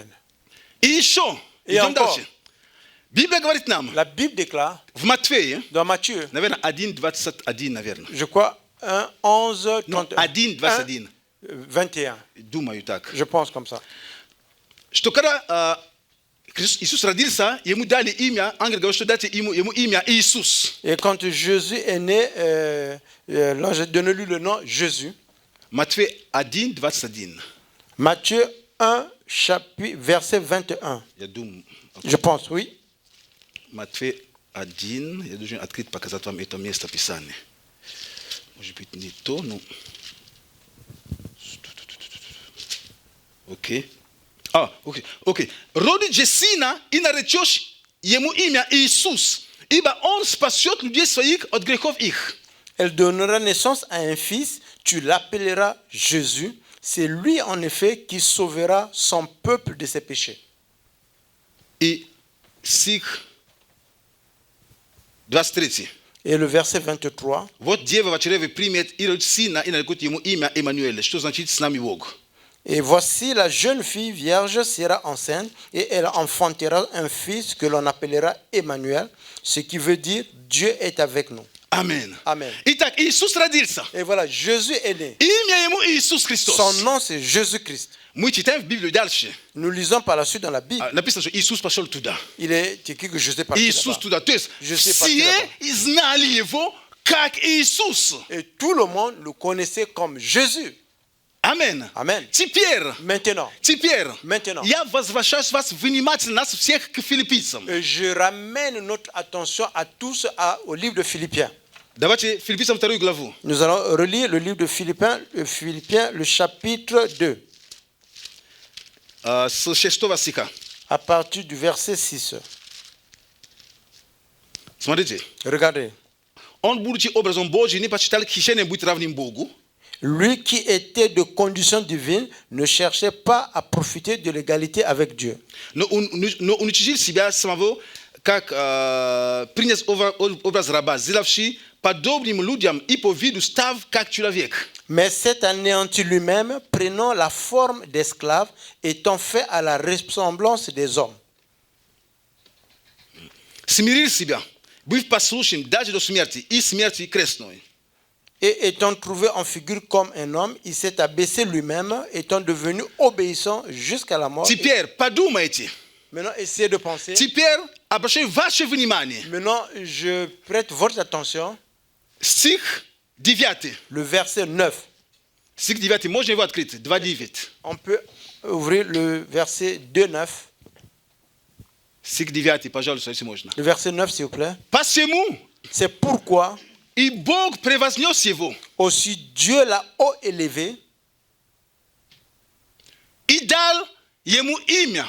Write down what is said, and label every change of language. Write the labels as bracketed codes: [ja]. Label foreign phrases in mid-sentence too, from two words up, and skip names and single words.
[ru] И еще, И идем [fr] encore. [ru] дальше. Библия говорит нам, [fr] La Bible déclare [ru] в Матфея, [fr] dans Matthieu, [ru] наверное, 1:21, наверное. [fr] je crois 1, 11, [ru] Ну, 31. 1:21. 21. Думаю так. [fr] Je pense comme ça. [ru] Что когда Иисус родился, ему дали имя, ангел говорит, что дайте ему имя Иисус. [fr] Et quand Jésus est né, l'ange a donné lui le nom Jésus. [ru] Матфея 1:21. [fr] Matthieu 1, verset 21. [ru] Я думаю, [fr] Je pense, oui. [ru] Матфея 1, я должен открыть, показать вам это место Писания. Может быть, не то, но... Окей. Окей. Родице сына и наречешь ему имя Иисус, ибо он спасет людей своих от грехов их. [fr] Elle donnera naissance à un fils, tu l'appelleras Jésus. C'est lui, en effet, qui sauvera son peuple de ses péchés. [ru] И стих 23. [fr] Et le verset 23. [ru] Вот дева в чреве примет и родит сына, и нарекут ему имя Эммануэль, что значит «с нами Бог». [fr] Et voici la jeune fille vierge sera enceinte et elle enfantera un fils que l'on appellera Emmanuel, ce qui veut dire Dieu est avec nous. Amen. Amen. [ru] Итак, Иисус родился. [fr] Et voilà, Jésus est né. [ru] Имя ему Иисус Христос. [fr] Son nom c'est Jésus-Christ. [ru] Мы читаем в Библию дальше. [fr] Nous lisons par la suite dans la Bible. [ru] Написано, что Иисус пошел туда. [fr] Il est écrit que Jésus est parti [ru] Иисус [fr] là-bas. [ru] туда. То есть [fr] Je sais parti [ru] все [fr] là-bas. [ru] знали его как Иисус. [fr] Et tout le monde le connaissait comme Jésus. [ru] Амен. [fr] Amen. [ru] Теперь, [fr] Maintenant, [ru] я возвращаю вас внимательно нас всех к филиппийцам. [fr] je ramène notre attention à tous au livre de Philippiens. [ru] Давайте Филиппийцам 2 главу. [fr] Nous allons relire le livre de Philippiens, le chapitre 2, [ru] С 6 стиха. [fr] à partir du verset 6. [ru] Смотрите. [fr] Regardez. [ru] Он, будучи образом Божий, не почитал хищением быть равным Богу. [fr] Lui qui était de condition divine ne cherchait pas à profiter de l'égalité avec Dieu. [ru] Но он учил себя самого, как принес образ раба, сделавший подобным людям и по виду став как человек. [fr] Mais s'est anéanti lui-même, prenant la forme d'esclave, étant fait à la ressemblance des hommes. [ru] Смирил себя, быв послушен даже до смерти и смерти крестной. [fr] Et étant trouvé en figure comme un homme, il s'est abaissé lui-même, étant devenu obéissant jusqu'à la mort. [ru] Теперь подумайте. [fr] Maintenant, essayez de penser. [ru] Теперь обращаю ваше внимание. [fr] Maintenant, je prête votre attention. [ru] Стих 9. [fr] Le verset 9. [ru] Стих 9. Можно его открыть? 2:9. [fr] On peut ouvrir le verset 2.9. [ru] Стих 9, пожалуйста, если можно. [fr] Le verset 9, s'il vous plaît. [ru] Посему [fr] C'est pourquoi [ru] и Бог превознес его [fr] aussi Dieu l'a haut élevé [ru] и дал ему имя